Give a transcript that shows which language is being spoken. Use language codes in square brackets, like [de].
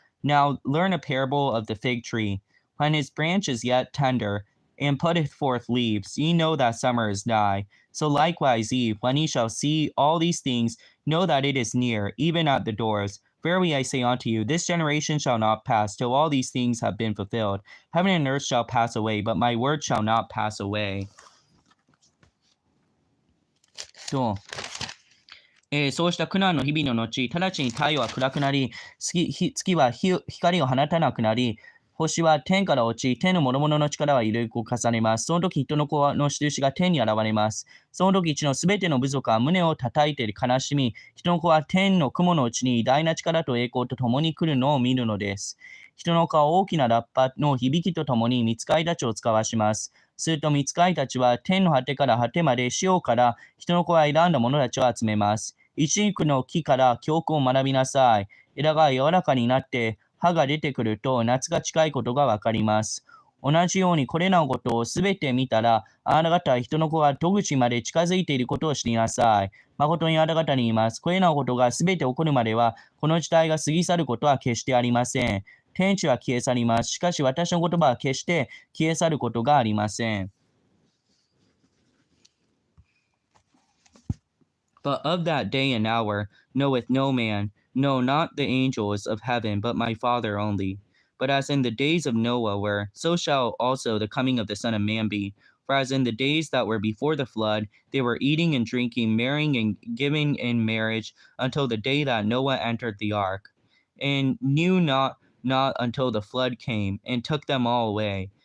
[en] Now learn a parable of the fig tree. When his branch is yet tender, and putteth forth leaves, ye know that summer is nigh. So likewise ye, when ye shall see all these things, know that it is near, even at the doors. Verily I say unto you, this generation shall not pass till all these things have been fulfilled. Heaven and earth shall pass away, but my word shall not pass away. [ja] と、そうした苦難の日々の後、直ちに太陽は暗くなり、月は光を放たなくなり、星は天から落ち、天の諸々の力は揺れ動かされます。その時、人の子の印が天に現れます。その時、地のすべての部族は胸を叩いて悲しみ、人の子は天の雲のうちに偉大な力と栄光と共に来るのを見るのです。人の子は大きなラッパの響きとともに御使いたちを使わします。すると御使いたちは天の果てから果てまで、シオから人の子が選んだ者たちを集めます。一軸の木から教訓を学びなさい。枝が柔らかになって葉が出てくると夏が近いことがわかります。同じようにこれらのことをすべて見たら、あなた方は人の子が戸口まで近づいていることを知りなさい。誠にあなた方に言います。これらのことがすべて起こるまでは、この時代が過ぎ去ることは決してありません。天地は消え去ります。しかし私の言葉は決して消え去ることがありません。 [en] But of that day and hour knoweth no man, no, not the angels of heaven, but my Father only. But as in the days of Noah were, so shall also the coming of the Son of Man be. For as in the days that were before the flood, they were eating and drinking, marrying and giving in marriage, until the day that Noah entered the ark, and knew not until the flood came, and took them all away.